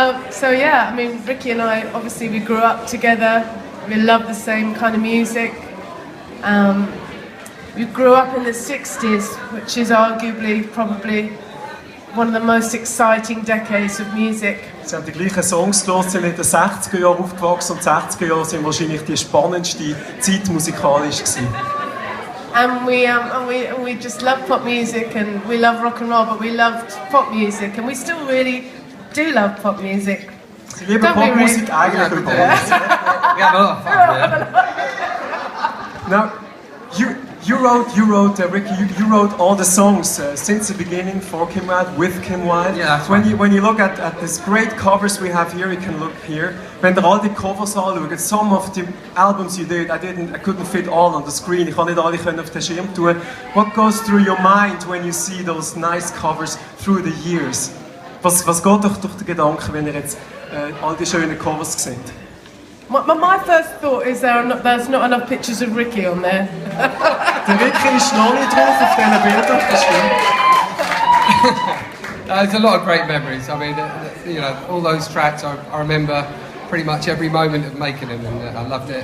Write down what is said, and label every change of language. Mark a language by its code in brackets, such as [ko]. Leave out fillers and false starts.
[en] So yeah, I mean, Ricky and I, obviously we grew up together, we love the same kind of music. We grew up in the 60s, which is arguably probably one of the most exciting decades of music. [de] Sie haben die gleichen Songs gehört, sind in den 60er Jahren aufgewachsen und die 60er Jahre sind wahrscheinlich die spannendste Zeit musikalisch gewesen. [en] And we just love pop music and we love rock and roll, but we loved pop music and we still really do love pop music. [de] Sie lieben Popmusik eigentlich über alles. [en] We have a lot of fun, yeah. Now, you wrote Ricky, you wrote all the songs since the beginning for Kim Wilde, with Kim Wilde. Yeah, when you look at these great covers we have here, you can look here. [de] Wenn ihr all die Covers anschaut, [en] some of the albums you did, I couldn't fit all on the screen. [de] Ich konnte nicht alle auf den Schirm tun. [en] What goes through your mind when you see those nice covers through the years? [de] Was geht durch den Gedanken, wenn ihr jetzt all die schönen Covers seht? [en] My first thought is there's not enough pictures of Ricky on there. [de] Der Ricky ist noch nicht drauf auf diesen Bildern, das stimmt. [en] There's a lot of great memories. I mean, you know, all those tracks, I remember pretty much every moment of making them, and I loved it.